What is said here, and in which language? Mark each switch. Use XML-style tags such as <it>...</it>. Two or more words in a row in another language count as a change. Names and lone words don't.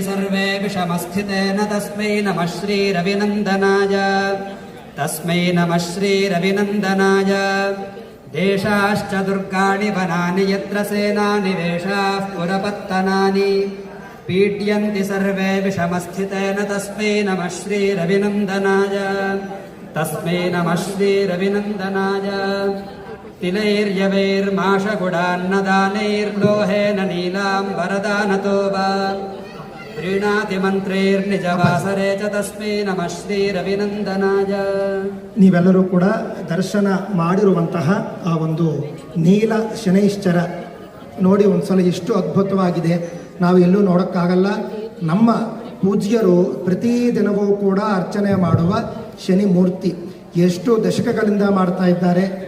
<sa>सर्वे विषमस्थितेन तस्मै नमः श्रीरविनन्दनाय तस्मै नमः श्रीरविनन्दनाय देशाश्च दुर्गाणि वनानि यत्र सेनानिवेशाः पुरपत्तनानि पीड्यन्ति सर्वे विषमस्थितेन तस्मै नमः श्रीरविनन्दनाय तस्मै नमः श्रीरविनन्दनाय तिलैर्यवैर्माशगुडान्नदानैर्लोहेन नीलाम्बरदानतो वा प्रीणाति ಮಂತ್ರೈರ್ನಿಜವಾಸರೆ ಚ ತಸ್ಮೈ ನಮಃ ಶ್ರೀರವಿನಂದನಾಯ.</sa> <kn>ನೀವೆಲ್ಲರೂ ಕೂಡ ದರ್ಶನ ಮಾಡಿರುವಂತಹ ಆ ಒಂದು ನೀಲ ಶನೈಶ್ಚರ ನೋಡಿ ಒಂದ್ಸಲ ಎಷ್ಟು ಅದ್ಭುತವಾಗಿದೆ. ನಾವು ಎಲ್ಲೂ ನೋಡೋಕ್ಕಾಗಲ್ಲ. ನಮ್ಮ ಪೂಜ್ಯರು ಪ್ರತಿದಿನವೂ ಕೂಡ ಅರ್ಚನೆ ಮಾಡುವ ಶನಿ ಮೂರ್ತಿ ಎಷ್ಟು ದಶಕಗಳಿಂದ ಮಾಡ್ತಾ ಇದ್ದಾರೆ.</kn>